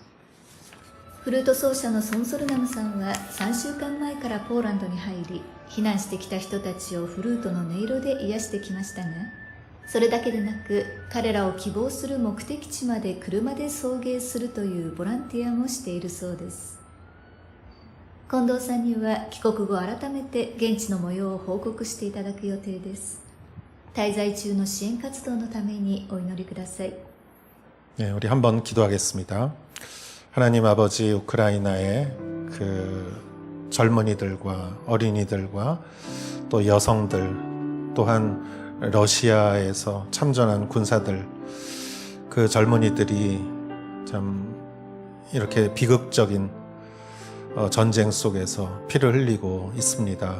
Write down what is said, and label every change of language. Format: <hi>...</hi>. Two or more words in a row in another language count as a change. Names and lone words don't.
<ja>フルート奏者のソン・ソルナムさんは3週間前からポーランドに入り、避難してきた人たちをフルートの音色で癒してきましたが、それだけでなく彼らを希望する目的地まで車で送迎するというボランティアもしているそうです。近藤さんには帰国後改めて現地の模様を報告していただく予定です。滞在中の支援活動のためにお祈りください。</ja> <ko>네, 우리 한번 기도하겠습니다. 하나님 아버지 우크라이나의 그 젊은이들과 어린이들과 또 여성들 또한 러시아에서 참전한 군사들 그 젊은이들이 참 이렇게 비극적인 전쟁 속에서 피를 흘리고 있습니다.</ko>